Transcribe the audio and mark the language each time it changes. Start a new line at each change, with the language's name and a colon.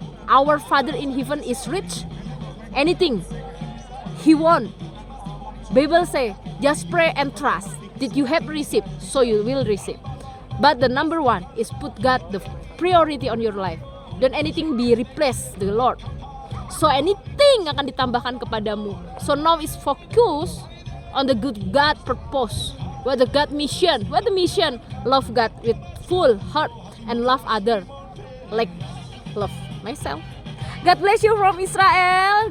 English: Our Father in heaven is rich. Anything He want. Bible say, just pray and trust. That you have received, so you will receive. But the number one is put God the priority on your life. Don't anything be replaced the Lord. So anything
Indonesian: akan ditambahkan kepadamu.
English: So now is focus on the good God purpose. What the God mission? What the mission? Love God with full heart and love other like love myself. God bless you from Israel.